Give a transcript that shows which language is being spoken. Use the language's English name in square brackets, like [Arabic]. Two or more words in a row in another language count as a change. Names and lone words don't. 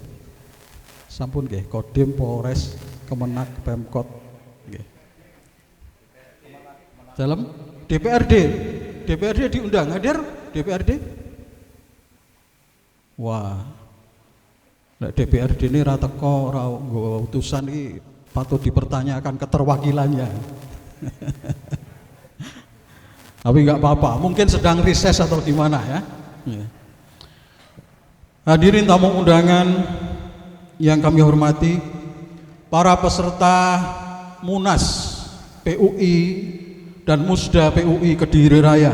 [Javanese] Sampun nggih, Kodim, Polres, Kemenak, Pemkot nggih. [Indonesian] Dalam DPRD diundang, hadir DPRD? [Javanese] Wah, nek DPRD ini ra teko ora nggawa utusan iki [Indonesian] patut dipertanyakan keterwakilannya. Tapi nggak apa-apa, mungkin sedang rises atau gimana ya. Hadirin tamu undangan yang kami hormati, para peserta Munas PUI dan Musda PUI Kediri Raya